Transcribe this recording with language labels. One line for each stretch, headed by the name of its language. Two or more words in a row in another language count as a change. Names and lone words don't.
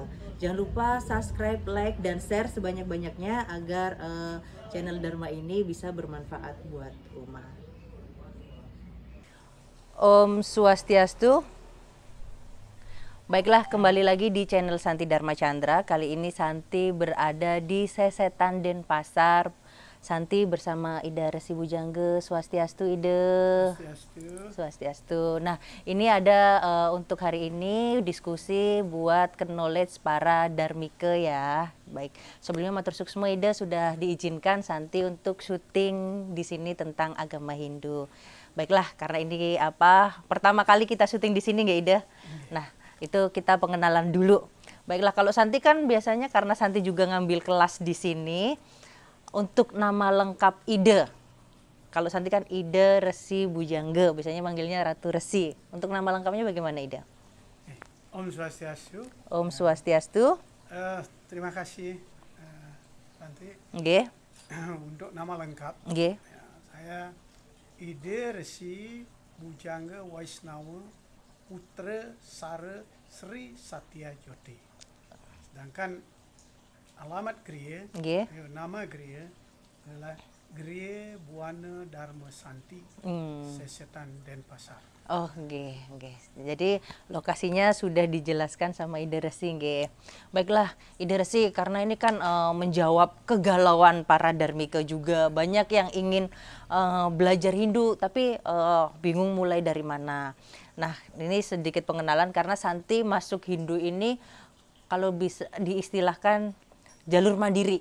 Indonesian: Jangan lupa subscribe, like, dan share sebanyak-banyaknya agar channel Dharma ini bisa bermanfaat buat umat. Om Swastiastu. Baiklah, kembali lagi di channel Santi Dharma Chandra. Kali ini Santi berada di Sesetan Denpasar. Santi bersama Ida Resi Pujangga. Swastiastu, Ida. Swastiastu. Swastiastu. Nah, ini ada untuk hari ini diskusi buat knowledge para dharmika ya. Baik, sebelumnya
Balinese: matur suksma,
Indonesian: Ida sudah diizinkan Santi untuk syuting di sini tentang agama Hindu. Baiklah, karena ini pertama kali kita syuting di sini nggak, Ida? Nah, itu kita pengenalan dulu. Baiklah, kalau Santi kan biasanya karena Santi juga ngambil kelas di sini. Untuk nama lengkap Ida, kalau Santi kan Ida Resi Pujangga, biasanya manggilnya Ratu Resi. Untuk nama lengkapnya bagaimana, Ida? Om Swastiastu. Om Swastiastu. Terima kasih Santi. Nggih. Untuk nama lengkap. Nggih. Ya, saya Ida Resi Pujangga Waisnawa Putra Sara Sri Satya Jyoti. Sedangkan alamat Griya, nama Griya adalah Griya Buana Dharma Santi Sesetan Denpasar. Oh, nggih. Jadi lokasinya sudah dijelaskan sama Ida Resi, nggih. Baiklah, Ida Resi, karena ini kan menjawab kegalauan para dharmika juga. Banyak yang ingin belajar Hindu tapi bingung mulai dari mana. Nah, ini sedikit pengenalan karena Santi masuk Hindu ini kalau bisa diistilahkan jalur mandiri.